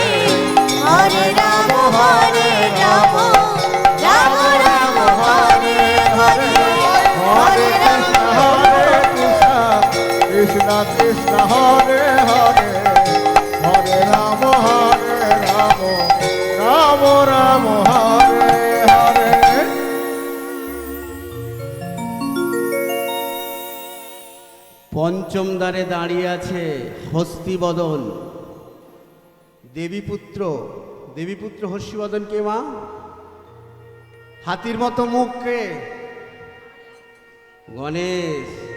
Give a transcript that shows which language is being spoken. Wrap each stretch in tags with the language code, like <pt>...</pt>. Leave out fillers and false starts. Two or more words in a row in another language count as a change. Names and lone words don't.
<sa>হরে রাম রাম রাম হরে হরে হরে কৃষ্ণ কৃষ্ণ হরে হরে হরে রাম রাম রাম হরে হরে।</sa> <bn>পঞ্চম দ্বারে দাঁড়িয়ে আছে হস্তিবদন দেবীপুত্র হস্তিবদন কে মা? হাতির মতো মুখ কে? গণেশ।</bn>